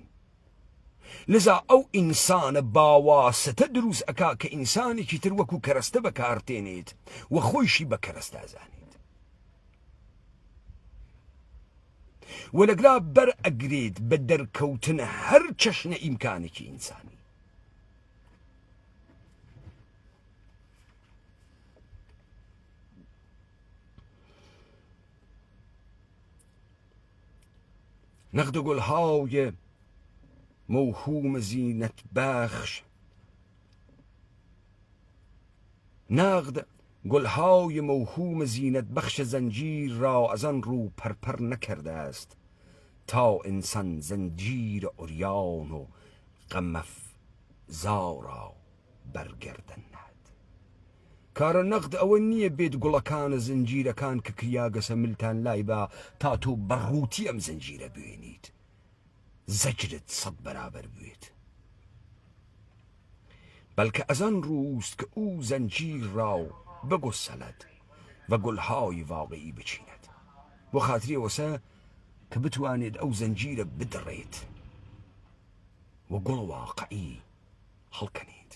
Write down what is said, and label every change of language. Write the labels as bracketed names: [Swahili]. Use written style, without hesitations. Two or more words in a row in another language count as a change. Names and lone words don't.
[Central Kurdish] لذا ئەو ئینسانە باواسەتە دروست ئەکا کە ئینسانێکی تر وەکو کەرەستە بەکارتێنێت و خۆیشی بە کەرەستە ئەزانێت و لەگرا بەر ئەگرێت بە دەرکەوتنە هەر چەشنە ئیمکانێکی ئینسانی. [Persian] نقد گلهای موهوم زینت بخش، نقد گلهای موهوم زینت بخش زنجیر را از آن رو پرپر نکرده است تا انسان زنجیر عریان و غم افزا را برگرداند. [Central Kurdish] کارە نەقد ئەوە نییە بێت گوڵەکانە زنجیرەکان کە کریاگەسە ملتان لای با تا تۆ بەڕووتی ئەم زنجیرە بوێنیت، زەجرت سەد بەرابەر بوێت، بەڵکە ئەزان ڕووست کە ئەو زەنجیر [Persian] را بگوسەلد [Central Kurdish] و گوڵهای واقعی بچینێت بۆ خاتری ئەوەسە کە بتوانێت ئەو زەنجیرە بدڕێت و گوڵ واقعی هەڵکەنێت.